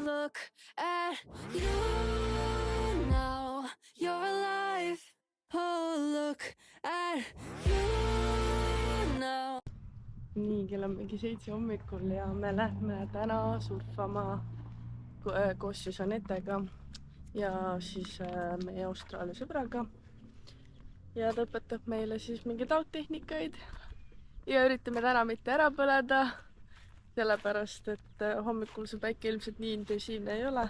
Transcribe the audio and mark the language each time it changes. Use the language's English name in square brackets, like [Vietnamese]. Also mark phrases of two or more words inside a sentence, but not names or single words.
[English] look at you now, you're alive. Oh, look at you now. [Estonian] Nii, kell on mingi 7 hommikul ja me lähme täna surfama koos siis Anetega ja siis meie Austraalia sõbraga. Ja ta õpetab meile siis mingeid algtehnikaid ja üritame täna mitte ära põleda, sellepärast et hommikul see päike ilmselt nii intensiivne ei ole.